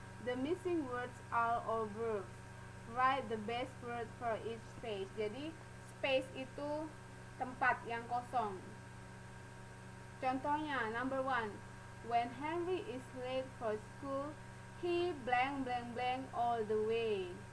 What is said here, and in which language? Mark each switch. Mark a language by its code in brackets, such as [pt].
[en] The missing words are all verbs. Write the best word for each space. [id] Jadi space itu tempat yang kosong. Contohnya, number 1. [en] When Henry is late for school, he blank blank blank all the way.